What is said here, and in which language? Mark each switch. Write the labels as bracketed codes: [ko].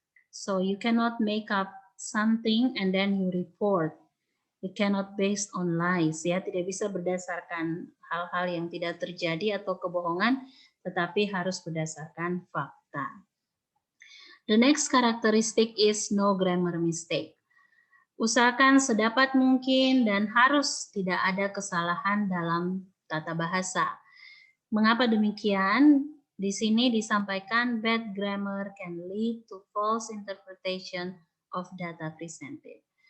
[en] So you cannot make up something and then you report. It cannot based on lies, [id] ya, tidak bisa berdasarkan hal-hal yang tidak terjadi atau kebohongan, tetapi harus berdasarkan fakta. [en] The next characteristic is no grammar mistake. [id] Usahakan sedapat mungkin dan harus tidak ada kesalahan dalam tata bahasa. Mengapa demikian? Di sini disampaikan [en] bad grammar can lead to false interpretation of data presented.